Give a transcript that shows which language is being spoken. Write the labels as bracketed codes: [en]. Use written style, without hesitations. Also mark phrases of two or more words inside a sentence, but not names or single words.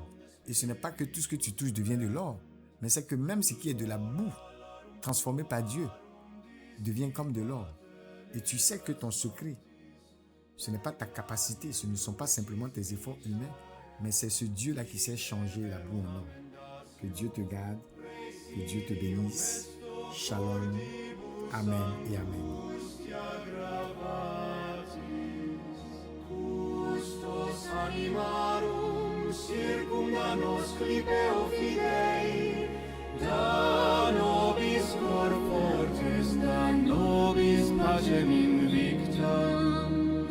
[fr] Et ce n'est pas que tout ce que tu touches devient de l'or, mais c'est que même ce qui est de la boue, transformé par Dieu, devient comme de l'or. Et tu sais que ton secret, ce n'est pas ta capacité, ce ne sont pas simplement tes efforts humains, mais c'est ce Dieu-là qui sait changer la boue en or. Que Dieu te garde, que Dieu te bénisse. Shalom. Amen et Amen. [la] Custos animarum circumda nos clipeo fidei, da nobis cor fortis, da nobis pacem invictam.